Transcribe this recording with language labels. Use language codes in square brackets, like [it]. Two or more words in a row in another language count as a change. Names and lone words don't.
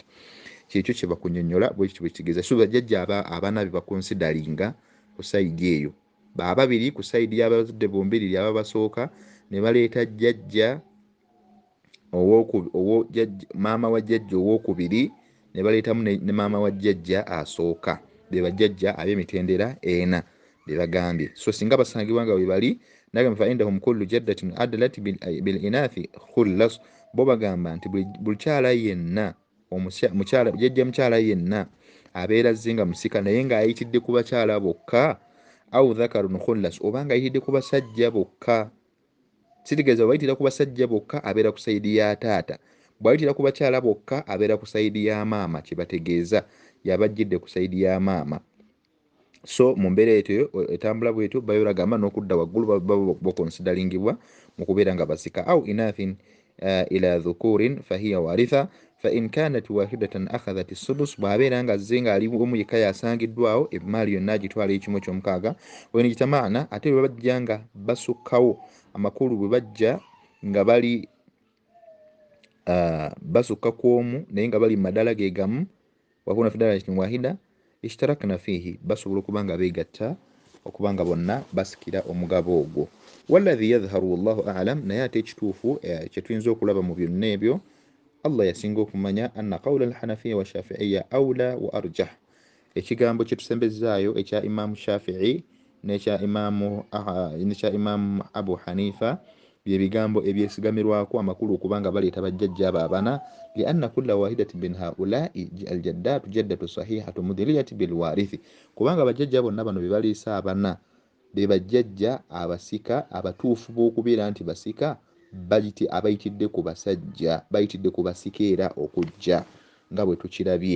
[lg] Kyekyo kye bakunnyonnyola bwe kityo bwe kitegeeza. So bajjajja abana be bakonsidaringa ku sayidi eyo, babiri ku sayidi y'abazadde bombiriri ababasooka, ne baleeta jjajja maama wa jjajja owookubiri, ne baleetamu ne maama wa jjajja asooka, be bajjajja ab'emitendera ena be bagambye. So singa basangibwa nga bwe bali, nagamba [ar] فعندهم كل جدة أدلت بالإناث خلص, [lg] bo bagamba nti buli kyala yenna mukyala jjajja mukyala yenna abeera zinga musika naye ng'ayitidde ku bakyala bokka, [ar] أو ذكر خلص, [lg] oba ng'ayitidde ku basajja bokka, kitegeeza bw'ayitira ku basajja bokka abeera ku sayidi ya taata, bw'ayitira ku bakyala bokka abeera ku sayidi ya maama, kye bategeeza yabajjidde ku sayidi ya maama. So mu mbeera etyo etambula bwetyo bagamba n'okudda waggulu bakonsidaringibwa mu kubeera nga basika. [ar] أو إناث إلا ذكور فهي وارثة فإن كانت واحدة أخذت السدس, [lg] bw'abeera nga azze nga ali omu yekka yasangiddwawo emaali yonna agitwala ekimu eky'omukaaga. Weno kitamaana ate bwe bajja nga basukkawo amakulu, bwe bajja nga bali basukka ku omu naye nga bali mu madala ge gamu, [ar] وكن في درجة واحدة اشتركن فيه, [lg] basobola okuba nga beegatta okuba nga bonna basikira omugabo ogwo. [ar] والذي يظهر والله أعلم, [lg] naye ate ekituufu kye tuyinza okulaba mu byonna ebyo, Allah yasinga okumanya, [ar] أن قول الحنفية والشافعية أولى وأرجح, [lg] ekigambo kye tusembezzaayo ekya Imaamu Shafi'i n'ekya Imaamu Abu Hanifa bye bigambo ebyesigamirwako amakulu okubanga baleeta bajjajja abo abana, [ar] لأن كل واحدة من هؤلاء الجدات جدة صحيحة مدلية بالوارث, [lg] kubanga bajjajja bonna bano be baleese abana be bajjajja abasika abatuufu b'okubeera nti basika, abayitidde ku basajja, bayitidde ku basika era okujja nga bwe tukirabye.